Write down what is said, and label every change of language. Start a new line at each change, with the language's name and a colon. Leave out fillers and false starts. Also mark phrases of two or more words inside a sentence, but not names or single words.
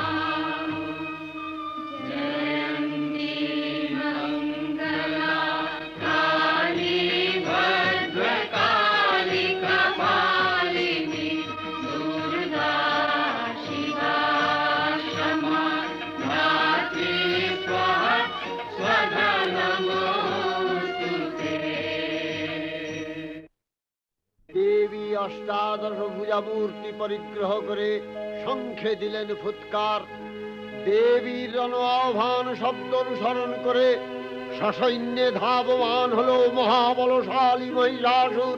Sanskrit: जयन्ती मङ्गला काली भद्रकाली कपालिनी दुर्गा शिवा क्षमा धात्री स्वाहा स्वधा नमोऽस्तुते।
Bangla: দেবী অষ্টাদশ ভুজা মূর্তি পরিগ্রহ করে শঙ্খে দিলেন ফুৎকার। দেবীর রণ আহ্বান শব্দ অনুসরণ করে সসৈন্যে ধাবমান হলো মহাবলশালী মহিষাসুর।